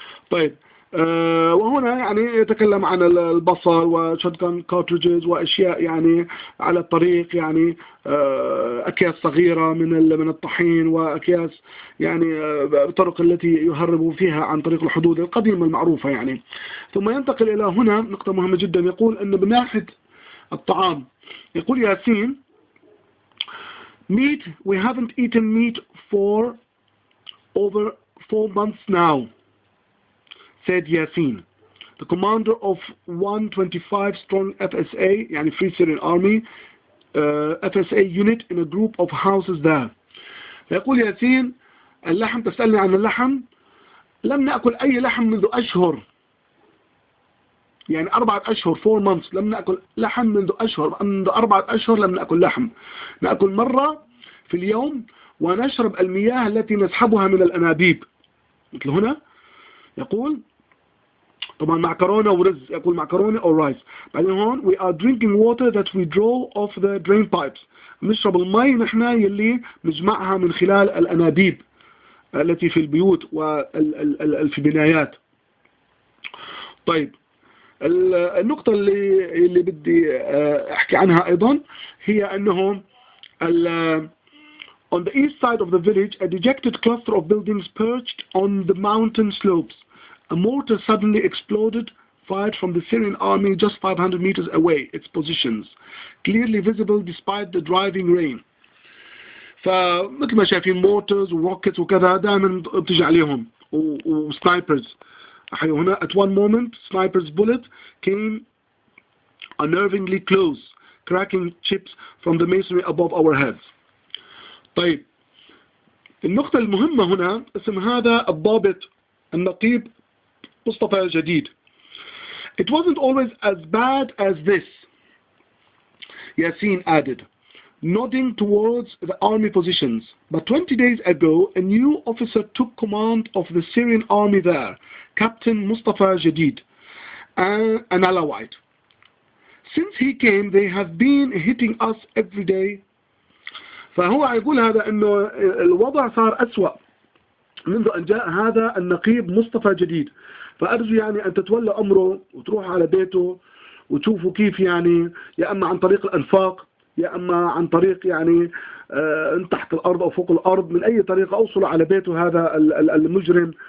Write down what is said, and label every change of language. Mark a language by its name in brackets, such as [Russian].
[Arabic] طيب، وهنا يعني يتكلم عن البصل وشوتجن كارتريجز واشياء يعني على الطريق، يعني اكياس صغيره من الطحين، واكياس يعني الطرق التي يهربوا فيها عن طريق الحدود القديمه المعروفه يعني. ثم ينتقل الى هنا نقطه مهمه جدا، يقول ان من ناحيه الطعام، يقول ياسين: [English] meat, we haven't eaten meat for over 4 months now, said Yassin, the commander of 125 strong FSA, يعني Free Syrian Army, FSA unit in a group of houses there. [Arabic] يقول ياسين: اللحم، تسألني عن اللحم، لم نأكل أي لحم منذ أشهر، يعني 4 أشهر، 4 months، لم نأكل لحم منذ أشهر، منذ 4 أشهر لم نأكل لحم. نأكل مرة في اليوم، ونشرب المياه التي نسحبها من الأنابيب. مثل هنا يقول طبعا معكرونة ورز، يقول معكرونة أو رايس. بعدين هون [English] we are drinking water that we draw off the drain pipes، [Arabic] نشرب المي نحن يلي نجمعها من خلال الأنابيب التي في البيوت وفي البنايات. طيب، النقطة اللي بدي أحكي عنها أيضا هي أنه [English] on the east side of the village, a dejected cluster of buildings perched on the mountain slopes. A mortar suddenly exploded, fired from the Syrian army just 500 meters away, its positions, clearly visible despite the driving rain. [Arabic] فمثل ما شايفين mortars وروكتس وكذا دائما بتجي عليهم، وسنايبرز. [English] هنا at one moment sniper's bullet came unnervingly close, cracking chips from the masonry above our heads. [Arabic] طيب، النقطة المهمة هنا اسم هذا الضابط النقيب مصطفى جديد. [English] It wasn't always as bad as this, Yassin added, nodding towards the army positions. But 20 days ago, a new officer took command of the Syrian army there, Captain Mustafa Jadid, an Alawite. Since he came, they have been hitting us every day. [Arabic] فهو يقول هذا انه الوضع صار أسوأ منذ ان جاء هذا النقيب مصطفى جديد. فارجو يعني ان تتولى امره وتروح على بيته وتشوفوا كيف، يعني يا اما عن طريق الانفاق، يا اما عن طريق يعني تحت الارض او فوق الارض، من اي طريقه اوصلوا على بيته هذا المجرم